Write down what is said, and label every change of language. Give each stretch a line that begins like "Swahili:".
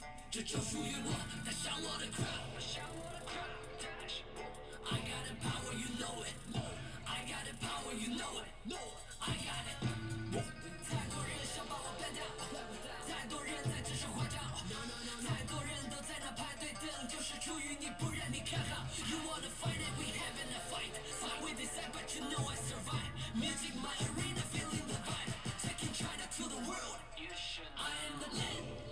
Chinese: 这就属于我，带上我的 crown。
English: I got the power, you know it. I got the power, you know it. I got it.
Chinese: 太多人想把我干掉，太多人在纸上画照，太多人都在那排队等，就是出于你不让你看好。
English: You wanna fight it, we having a fight. Fight with this but you know I survive. Music my arena, feeling the vibe. Taking China to the world. I am the land.